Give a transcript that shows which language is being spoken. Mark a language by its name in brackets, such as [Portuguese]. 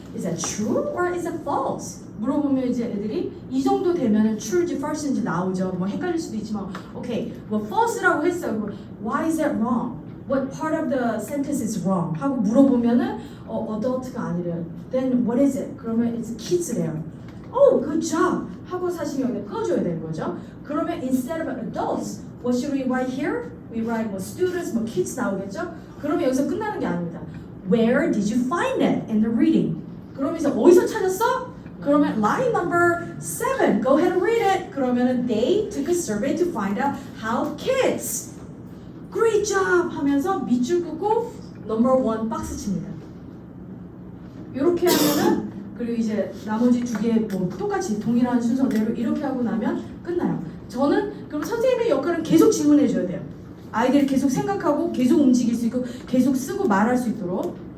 [English] Is that true or is it false? [Korean] 물어보면 이제 애들이 이 정도 되면은 true인지 false인지 나오죠. 뭐 헷갈릴 수도 있지만, okay, 뭐 false라고 했어요. [English] Why is that wrong? What part of the sentence is wrong? [Korean] 하고 물어보면은 adult가 아니래요. [English] Then what is it? [Korean] 그러면 it's kids래요. [English] Oh, good job. [Korean] 하고 사실 여기 꺼줘야 되는 거죠. [English] 그러면 instead of adults, what should we write here? We write 뭐 students, 뭐 kids [Korean] 나오겠죠? 그러면 여기서 끝나는 게 아닙니다. [English] Where did you find it in the reading? [Korean] 그러면 이제 어디서 찾았어? [English] 그러면 line number 7, go ahead and read it. [Korean] 그러면은 [English] they took a survey to find out how kids. Great job [Korean] 하면서 밑줄 긋고 number 1 박스 칩니다. 이렇게 하면은 그리고 이제 나머지 2개 뭐 똑같이 동일한 순서대로 이렇게 하고 나면 끝나요. 저는 그럼 선생님의 역할은 계속 질문해 줘야 돼요. 아이들이 계속 생각하고 계속 움직일 수 있고 계속 쓰고 말할 수 있도록.